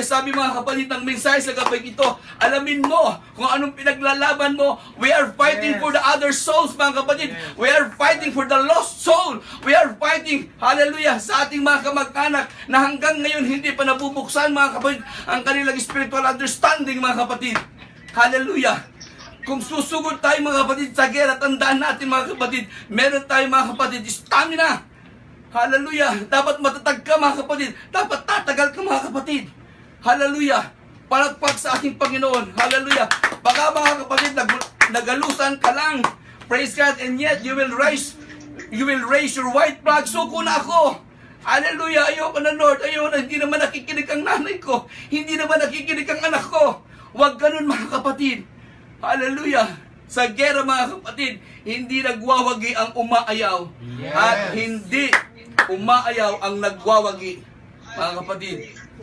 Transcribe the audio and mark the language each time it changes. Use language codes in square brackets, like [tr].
[tl] Sabi, mga kapatid, ng mensahe sa gabi ito, alamin mo kung anong pinaglalaban mo. [en] We are fighting for the other souls, mga kapatid. We are fighting for the lost soul. We are fighting, [tl] hallelujah, sa ating mga kamag-anak na hanggang ngayon hindi pa nabubuksan, mga kapatid, ang kanilang [en] spiritual understanding, [tl] mga kapatid. Hallelujah. Kung susugod tayo, mga kapatid, sa gera, tandaan natin, mga kapatid, meron tayo, mga kapatid, stamina. Hallelujah. Dapat matatag ka, mga kapatid. Dapat tatagal ka, mga kapatid. Hallelujah. Palagpag sa ating Panginoon. Hallelujah. Baka, mga kapatid, nagalusan ka lang. [en] Praise God. And yet, you will raise your white flag. [tl] Suko na ako. Hallelujah. Ayoko na, Lord. Ayoko na. Hindi naman nakikinig ang nanay ko. Hindi naman nakikinig ang anak ko. Huwag ganun, mga kapatid. Hallelujah. Sa gera, mga kapatid, hindi nagwawagi ang umaayaw. [en] Yes. [tl] At hindi umaayaw ang nagwawagi, mga kapatid.